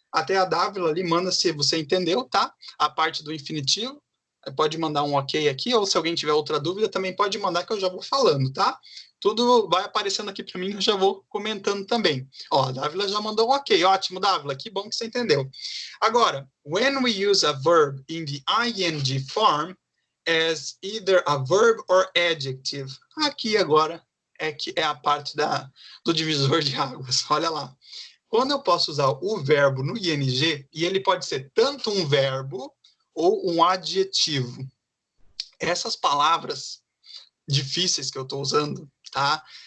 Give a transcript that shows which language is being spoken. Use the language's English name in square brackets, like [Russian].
[Portuguese] Até a Dávila ali manda se você entendeu, tá? A parte do infinitivo. Pode mandar um ok aqui, ou se alguém tiver outra dúvida, também pode mandar que eu já vou falando, tá? Tudo vai aparecendo aqui para mim, eu já vou comentando também. Ó, a Dávila já mandou um ok. Ótimo, Dávila, que bom que você entendeu. Agora, [English] when we use a verb in the ing form as either a verb or adjective. [Portuguese] Aqui agora é a parte do divisor de águas. Olha lá. Quando eu posso usar o verbo no ing, e ele pode ser tanto um verbo ou um adjetivo. Essas palavras difíceis que eu estou usando, tá?